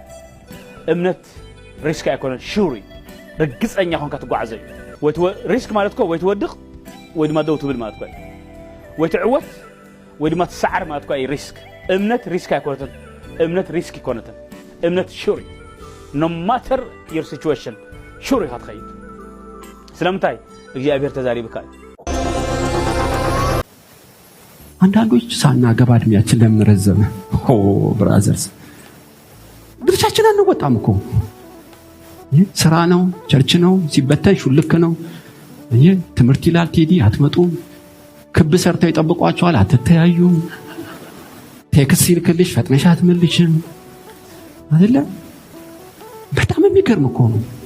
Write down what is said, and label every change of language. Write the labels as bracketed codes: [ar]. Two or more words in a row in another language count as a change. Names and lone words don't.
[ti] እምነት ሪስክ አይኮነን ሹሪ ርግጸኛ ሆንካ ትጓዓዘይ ወይ ሪስክ ማለትኮ ወይ ትወድቕ ወይ ድማ ደው ትብል ማለትኮ ወይ ትዕወት ወይ ድማ ትሰዓር ማለትኮ ሪስክ እምነት ሪስክ አይኮነትን እምነት ሪስክ ይኮነትን እምነት ሹር [en] no matter your situation [ti] ሹር ይኸይድ ስለምታይ እግዚአብሔር ተዛሪብካል [am] አንዳንዶች ሳናገባ እድሜያችን ለምን ረዘመ ብራዘርስ ድርሻችን አንወጣም እኮ ስራ ነው ቸርች ነው ሲበተን ሹልክ ነው ትምህርት ይላል ቴዲ አትመጡም ክብ ሰርተው ይጠብቋቸዋል አትተያዩም ቴክስት ይልክልሽ ፈጥነሽ አትመልሽም አይደለ በጣም የሚገርም እኮ ነው